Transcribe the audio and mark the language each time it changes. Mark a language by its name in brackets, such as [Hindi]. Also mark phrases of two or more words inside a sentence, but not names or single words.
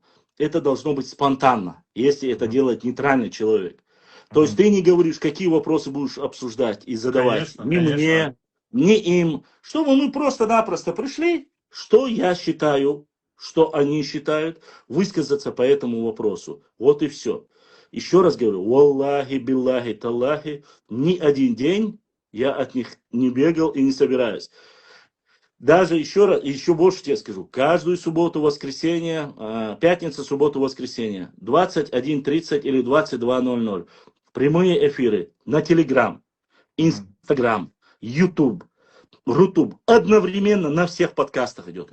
[Russian] Это должно быть спонтанно, если это делает нейтральный человек. То есть ты не говоришь, какие вопросы будешь обсуждать и задавать, Конечно, ни конечно. мне, ни им, чтобы мы просто-напросто пришли, что я считаю, что они считают, высказаться по этому вопросу. Вот и все. Еще раз говорю, [Arabic] والله بالله تالله, [Russian] ни один день я от них не бегал и не собираюсь. Даже еще раз, еще больше тебе скажу, каждую субботу, воскресенье, пятница, субботу, воскресенье, 21:30 или 22:00, прямые эфиры на Телеграм, Инстаграм, Ютуб, Рутуб, одновременно на всех подкастах идет.